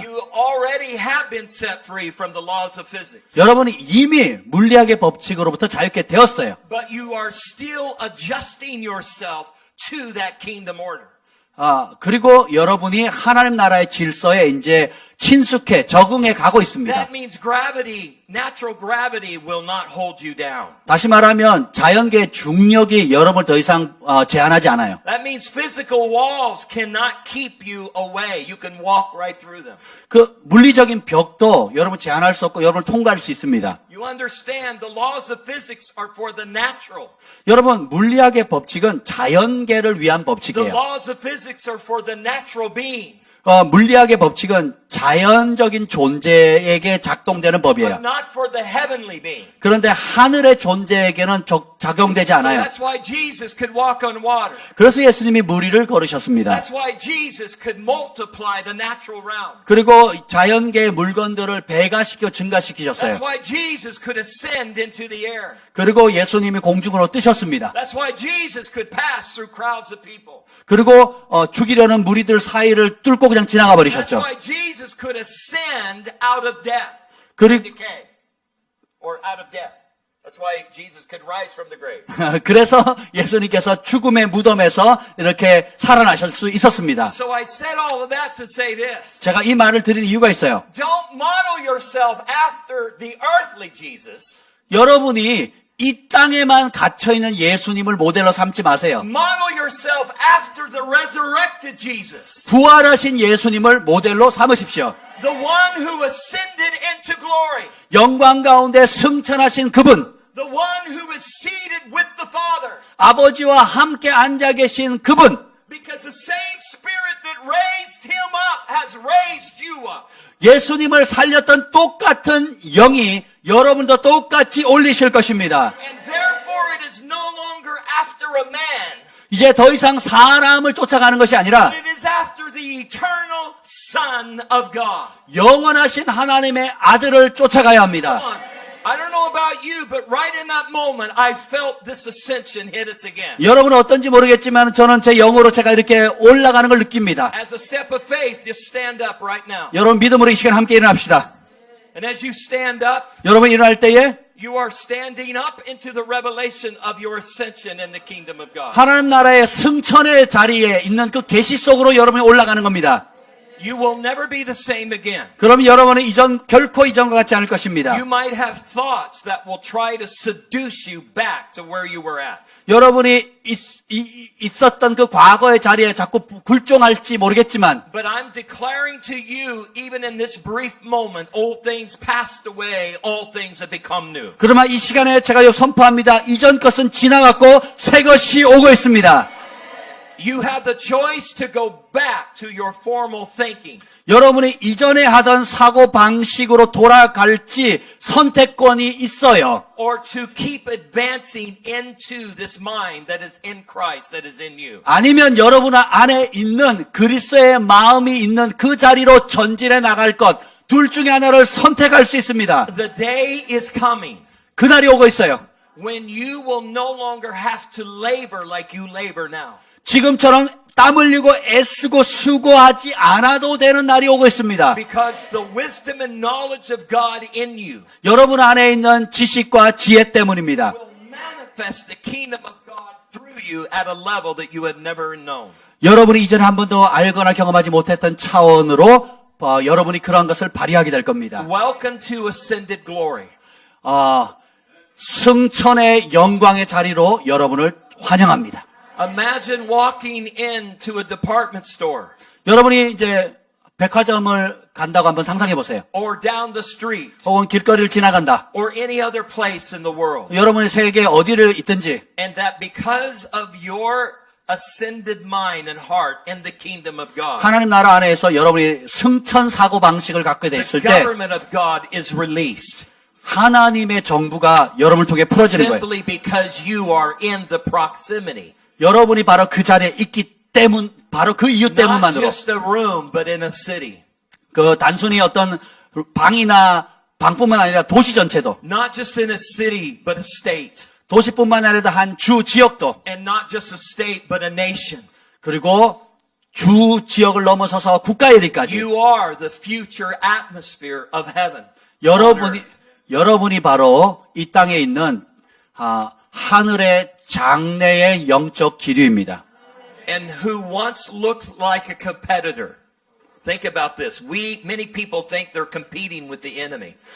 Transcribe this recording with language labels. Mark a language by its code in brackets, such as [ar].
[en] You already have been set free from the laws of physics. [ko] 여러분이 이미 물리학의 법칙으로부터 자유케 되었어요. [en] But you are still adjusting yourself to that kingdom order. [ko] 그리고 여러분이 하나님 나라의 질서에 이제 친숙해 적응해 가고 있습니다. [en] That means gravity, natural gravity will not hold you down. [ko] 다시 말하면 자연계의 중력이 여러분을 더 이상 제한하지 않아요. [en] That means physical walls cannot keep you away. You can walk right through them. [ko] 그 물리적인 벽도 여러분 제한할 수 없고 여러분을 통과할 수 있습니다. [en] You understand the laws of physics are for the natural. [ko] 여러분 물리학의 법칙은 자연계를 위한 [en] The [ko] 법칙이에요. [en] laws of physics are for the natural being, [ko] 물리학의 법칙은 자연적인 존재에게 작동되는 [en] but [ko] 법이에요. [en] not for the heavenly being. [ko] 그런데 하늘의 존재에게는 작용되지 [en] So [ko] 않아요. [en] that's why Jesus could walk on water. [ko] 그래서 예수님이 물 위를 걸으셨습니다. [en] That's why Jesus could multiply the natural realm. [ko] 그리고 자연계의 물건들을 배가시켜 [en] That's [ko] 증가시키셨어요. [en] why Jesus could ascend into the air. [ko] 그리고 예수님이 공중으로 뜨셨습니다. [en] That's why Jesus could pass through crowds of people. [ko] 그리고 죽이려는 무리들 사이를 뚫고 그냥 지나가 [en] That's [ko] 버리셨죠. [en] why Jesus could ascend out of death, [ko] 그리고 [en] decay, or out of death. That's why Jesus could rise from the grave. [ko] 그래서 예수님께서 죽음의 무덤에서 이렇게 살아나실 수 있었습니다. [en] So I said all of that to say this. [ko] 제가 이 말을 드린 이유가 있어요. [en] Don't model yourself after the earthly Jesus. [ko] 여러분이 이 땅에만 갇혀있는 예수님을 모델로 삼지 마세요. [en] Model yourself after the resurrected Jesus. [ko] 부활하신 예수님을 모델로 삼으십시오. [en] The one who ascended into glory. [ko] 영광 가운데 승천하신 그분, [en] The one who is seated with the Father. [ko] 아버지와 함께 앉아 계신 그분, [en] Because the same Spirit that raised him up has raised you up. [ko] 예수님을 살렸던 똑같은 영이 여러분도 똑같이 올리실 것입니다. [en] And therefore it is no longer after a man, [ko] 이제 더 이상 사람을 쫓아가는 것이 아니라 [en] but it is after the eternal Son of God. [ko] 영원하신 하나님의 아들을 쫓아가야 합니다. [en] Come on. I don't know about you, but right in that moment, I felt this ascension hit us again. [ko] 여러분은 어떤지 모르겠지만 저는 제 영으로 제가 이렇게 올라가는 걸 느낍니다. [en] As a step of faith, just stand up right now. [ko] 여러분 믿음으로 이 시간 함께 일어납시다. [en] And as you stand up, [ko] 여러분 일어날 때에 [en] you are standing up into the revelation of your ascension in the kingdom of God. [ko] 하나님 나라의 승천의 자리에 있는 그 계시 속으로 여러분이 올라가는 겁니다. [en] You will never be the same again. [ko] 그럼 여러분은 결코 이전과 같지 않을 것입니다. [en] You might have thoughts that will try to seduce you back to where you were at. [ko] 여러분이 있었던 그 과거의 자리에 자꾸 굴종할지 모르겠지만 [en] But I'm declaring to you, even in this brief moment, old things passed away, all things have become new. [ko] 그러나 이 시간에 제가 선포합니다. 이전 것은 지나갔고 새 것이 오고 있습니다. [en] You have the choice to go back to your formal thinking. [ko] 여러분이 이전에 하던 사고 방식으로 돌아갈지 선택권이 있어요. [en] Or to keep advancing into this mind that is in Christ, that is in you. [ko] 아니면 여러분 안에 있는 그리스도의 마음이 있는 그 자리로 전진해 나갈 것, 둘 중에 하나를 선택할 수 있습니다. [en] The day is coming [ko] 그날이 오고 있어요. [en] when you will no longer have to labor like you labor now. [ko] 지금처럼 땀 흘리고 애쓰고 수고하지 않아도 되는 날이 오고 있습니다. [en] Because the wisdom and knowledge of God in you [ko] 여러분 안에 있는 지식과 지혜 때문입니다. [en] will manifest the kingdom of God through you at a level that you have never known. [ko] 여러분이 이전에 한 번도 알거나 경험하지 못했던 차원으로 여러분이 그러한 것을 발휘하게 될 겁니다. [en] Welcome to ascended glory. [ko] 승천의 영광의 자리로 여러분을 환영합니다. [en] Imagine walking into a department store [ko] 여러분이 이제 백화점을 간다고 한번 상상해 보세요. [en] or down the street [ko] 혹은 길거리를 지나간다. [en] or any other place in the world. [ko] 여러분이 세계 어디를 있든지 [en] And that because of your ascended mind and heart in the kingdom of God, [ko] 하나님 나라 안에서 여러분이 승천 사고 방식을 갖게 [en] the [ko] 됐을 때 [en] government of God is released. [ko] 하나님의 정부가 여러분을 통해 풀어지는 거예요. [en] Simply because you are in the proximity. [ko] 여러분이 바로 그 자리에 있기 때문, 바로 그 이유 [en] Not [ko] 때문만으로 [en] just a room, but in a city. [ko] 그 단순히 어떤 방이나 방뿐만 아니라 도시 전체도 [en] Not just in a city, but a state. [ko] 도시뿐만 아니라 한 주 지역도 [en] And not just a state, but a nation. [ko] 그리고 주 지역을 넘어서서 국가의 일까지 [en] You are the future atmosphere of heaven. on earth. [ko] 여러분이 바로 이 땅에 있는 하늘의 장래의 영적 기류입니다. [en] And who once looked like a competitor. Think about this. Many people think they're competing with the enemy.